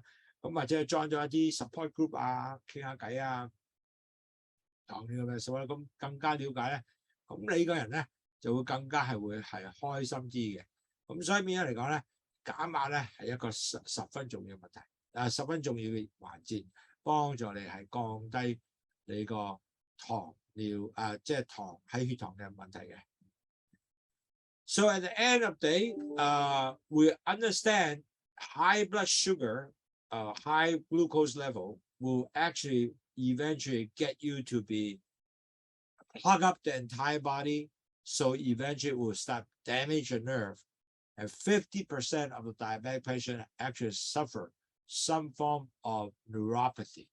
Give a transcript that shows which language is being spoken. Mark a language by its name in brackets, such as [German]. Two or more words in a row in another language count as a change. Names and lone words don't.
[Cantonese] 咁或者係 join 咗一啲 [English] support group [Cantonese] 啊，傾下偈啊，糖尿病所謂咁更加了解咧，咁你個人咧就會更加係開心啲嘅。咁所以變咗嚟講咧，減壓咧係一個十分重要嘅問題，十分重要嘅環節，幫助你係降低你個糖尿即係糖喺血糖嘅問題嘅。 [English] So at the end of the day, we understand high blood sugar, high glucose level will actually eventually get you to plug up the entire body. So eventually it will start damage your nerve. And 50% of the diabetic patient actually suffer some form of neuropathy.